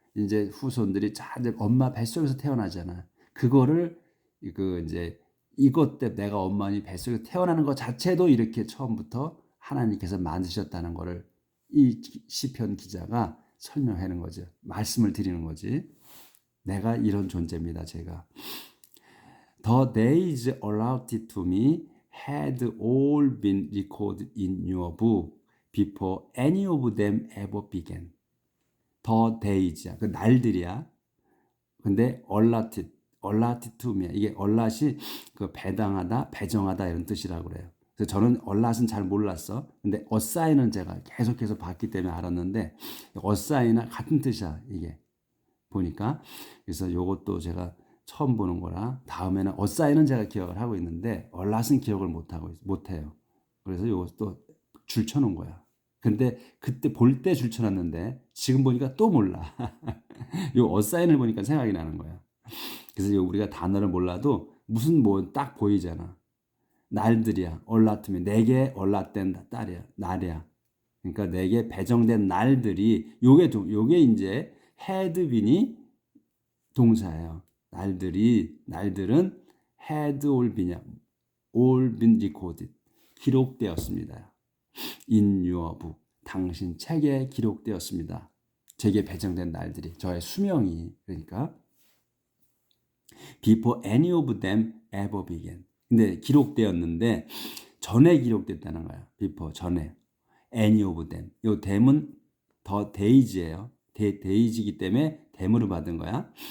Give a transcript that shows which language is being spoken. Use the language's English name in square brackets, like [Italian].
[Korean] 이제 후손들이 이제 엄마 뱃속에서 태어나잖아. 그거를 이제 이것 때 내가 엄마니 뱃속에서 태어나는 것 자체도 이렇게 처음부터 하나님께서 만드셨다는 거를 이 시편 기자가 설명하는 거죠. 말씀을 드리는 거지. 내가 이런 존재입니다. 제가. [English] The days allotted to me had all been recorded in your book before any of them ever began. The days [Korean] 야. 그 날들이야. 근데 [English] allotted to me. [Korean] 이게 allot이 그 배당하다, 배정하다 이런 뜻이라고 그래요. 그래서 저는 allot은 잘 몰랐어. 근데 assign은 제가 계속해서 봤기 때문에 알았는데 assign이나 같은 뜻이야. 이게. 보니까. 그래서 요것도 제가 처음 보는 거라 다음에는 어사인은 제가 기억을 하고 있는데 얼랏은 기억을 못해요. 그래서 요것도 줄 쳐놓은 거야. 근데 그때 볼 때 줄 쳐놨는데 지금 보니까 또 몰라. 요 어사인을 보니까 생각이 나는 거야. 그래서 우리가 단어를 몰라도 무슨 뭐 딱 보이잖아. 날들이야. 얼라트면 내게 얼라된 딸이야. 날이야. 그러니까 내게 배정된 날들이 요게 이제 [English] had been [Korean] 이 동사예요. 날들은 [English] had all been recorded. [Korean] 기록되었습니다. [English] In your book. [Korean] 당신 책에 기록되었습니다. 제게 배정된 날들이, 저의 수명이. 그러니까 [English] before any of them ever began. [Korean] 근데 기록되었는데 전에 기록됐다는 거야. before, 전에. [English] any of them. [Korean] 요 them은 더 days예요. 데이지이기 때문에 댐으로 받은 거야.